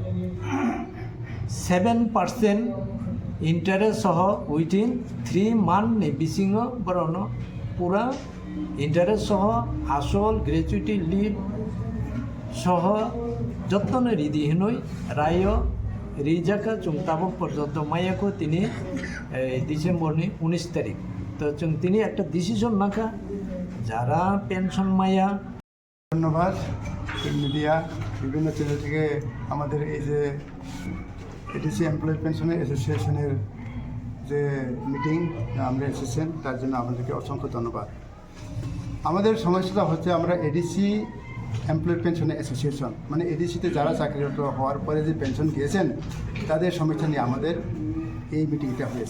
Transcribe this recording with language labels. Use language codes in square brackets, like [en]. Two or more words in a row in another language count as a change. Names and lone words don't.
[trp] 7% इंटरेस्ट सह [en] within 3 month [trp] नि बिसिङो बरनो पूरा इंटरेस्ट सह आसल [en] gratuity leave [trp] सह जतन रिदि हिनय राय रिजाका जों ताबो पर्यन्त मायाको तिनी डिसेम्बर नि 19 तारिख तो जों तिनी একটা डिसिजन नाखा [bn] যারা পেনশন [trp] মায়া [bn] ধন্যবাদ মিডিয়া বিভিন্ন চ্যানেল থেকে আমাদের এই যে এডিসি এমপ্লয়ি পেনশনের অ্যাসোসিয়েশনের যে মিটিং আমরা এসেছেন তার জন্য আপনাদেরকে অসংখ্য ধন্যবাদ। আমাদের সমস্যাটা হচ্ছে আমরা এডিসি এমপ্লয়ি পেনশনের অ্যাসোসিয়েশন মানে এডিসিতে যারা চাকরিরত হওয়ার পরে যে পেনশন গিয়েছেন তাদের সমস্যা নিয়ে আমাদের এই মিটিংটা হয়েছে।